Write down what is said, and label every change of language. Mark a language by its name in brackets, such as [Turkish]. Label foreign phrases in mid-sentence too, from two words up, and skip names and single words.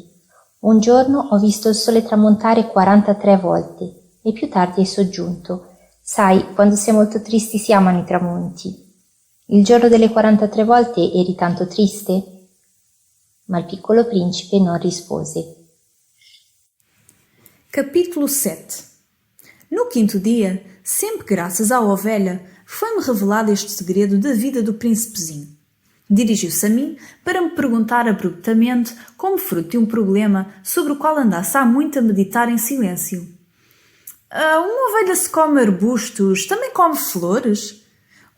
[Italian] Un giorno ho visto il sole tramontare 43 volte e più tardi hai soggiunto: sai, quando si è molto tristi si amano i tramonti. Il giorno delle 43 volte eri tanto triste? Ma il piccolo principe non rispose. [Portuguese] Capítulo 7. No 5º dia, sempre graças à ovelha, foi-me revelado este segredo da vida do príncipezinho. Dirigiu-se a mim para me perguntar abruptamente, como fruto de um problema sobre o qual andasse há muito a meditar em silêncio: uma ovelha se come arbustos, também come flores?